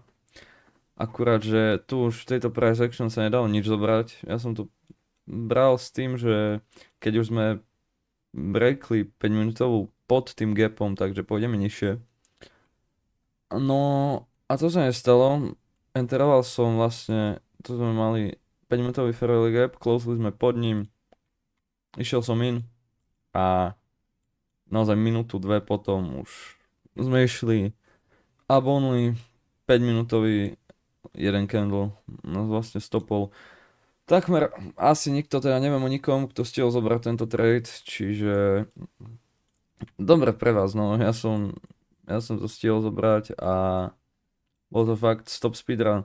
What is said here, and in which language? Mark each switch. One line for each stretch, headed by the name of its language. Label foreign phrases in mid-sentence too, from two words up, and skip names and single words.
Slovak: Akurát, že tu už v tejto
English: price action
Slovak: sa nedalo nič zobrať. Ja som tu bral s tým, že keď už sme breakli 5 minútovú pod tým gapom, takže pôjdeme nižšie. No a to sa nestalo. Enteroval som vlastne, tu sme mali 5 minútový
English: fair value gap,
Slovak: closeli sme pod ním, išiel som in a naozaj minútu, dve potom už sme išli
English: up only
Slovak: 5 minútový jeden candle, nás vlastne stopol. Takmer asi nikto, teda neviem o nikom, kto stihol zobrať tento trade, čiže dobre pre vás, no, ja som to stihol zobrať a bol to fakt
English: stop speedrun.